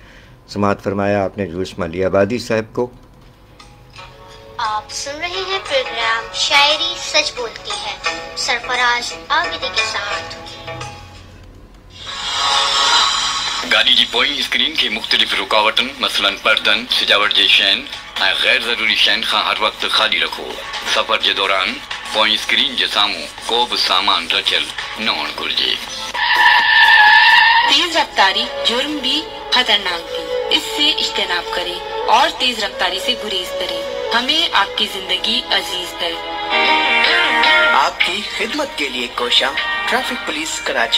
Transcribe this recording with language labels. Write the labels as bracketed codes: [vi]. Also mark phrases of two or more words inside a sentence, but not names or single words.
[ur] سماعت فرمایا آپ نے جوش ملی آبادی صاحب کو. آپ سن رہے ہیں پروگرام شاعری سچ بولتی ہے سرفراز عابدی کے ساتھ. [sd] گاڑی جی پوئیں اسکرین کے مختلف رکاوٹن مثلاً پردن سجاوٹ جی شین ऐं गैर ज़रूरी शयुनि खां हर वक़्तु ख़ाली रखो. सफ़र जे दौरान पोइ स्क्रीन जे साम्हूं को बि सामान रखियल न हुअणु घुरिजे. [ur] تیز رفتاری جرم بھی خطرناک بھی، اس سے اجتناب کریں اور تیز رفتاری سے گریز کریں. ہمیں آپ کی زندگی عزیز ہے. آپ کی خدمت کے لیے کوشا ٹریفک پولیس کراچی.